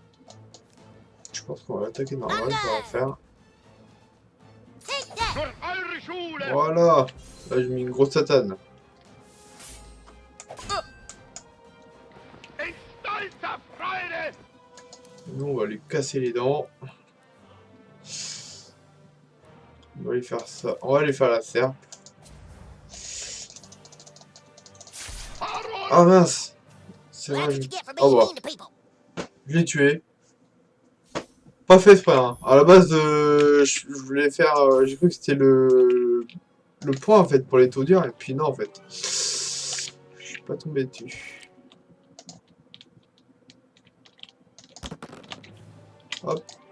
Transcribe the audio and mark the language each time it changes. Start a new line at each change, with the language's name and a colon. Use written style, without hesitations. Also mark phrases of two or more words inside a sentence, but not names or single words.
French: Je pense qu'on va attaquer normal, ça va faire.
German: Durch eure Schule!
French: Voilà. Là, j'ai mis une grosse satane.
German: In stolzer Freude!
French: Nous, on va lui casser les dents. On va lui faire ça. On va lui faire la serpe. Ah mince! C'est
English: Well,
French: vrai.
English: that's what you get for
French: Oh
English: being
French: bah,
English: mean to people.
French: je l'ai tué. Pas fait exprès, hein. À la base, je voulais faire... j'ai cru que c'était le point, en fait, pour les taux durs. Et puis non, en fait. Je suis pas tombé dessus. Hop.